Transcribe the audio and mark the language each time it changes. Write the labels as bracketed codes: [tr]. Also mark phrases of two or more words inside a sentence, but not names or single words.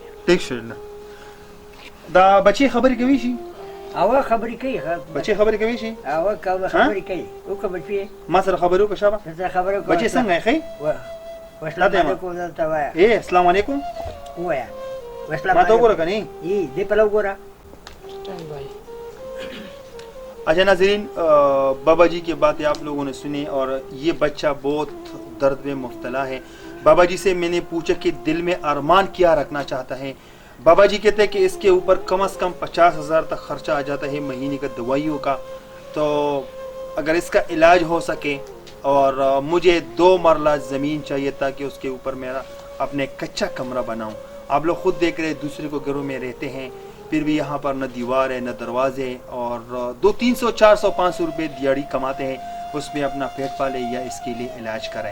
[ps] ټیک شو دا بچی خبرې کوي شي؟ اوا خبرې کوي بچی خبرې کوي شي؟ اوا خبرې کوي وکړه بچی ما سره خبرې وکړه شابه زه خبرې کوم بچی څنګه یې ښې؟ السلام علیکم دلته وایه السلام علیکم وایه ما ته وګوره که نه دې په وګوره. [ur] اچھا ناظرین بابا جی کی باتیں آپ لوگوں نے سنی اور یہ بچہ بہت درد میں مبتلا ہے. بابا جی سے میں نے پوچھا کہ دل میں ارمان کیا رکھنا چاہتا ہے. بابا جی کہتے ہیں کہ اس کے اوپر کم سے کم 50,000 تک خرچہ آ جاتا ہے مہینے کا دوائیوں کا. تو اگر اس کا علاج ہو سکے، اور مجھے 2 مرلہ زمین چاہیے تاکہ اس کے اوپر میرا اپنے کچا کمرہ بناؤں. آپ لوگ خود دیکھ رہے دوسرے کو گھروں میں رہتے ہیں، پھر بھی یہاں پر نہ دیوار ہے نہ دروازے، اور 200 300 400 500 روپے دیہڑی کماتے ہیں، اس میں اپنا پیٹ پالے یا اس کے لیے علاج کرائیں.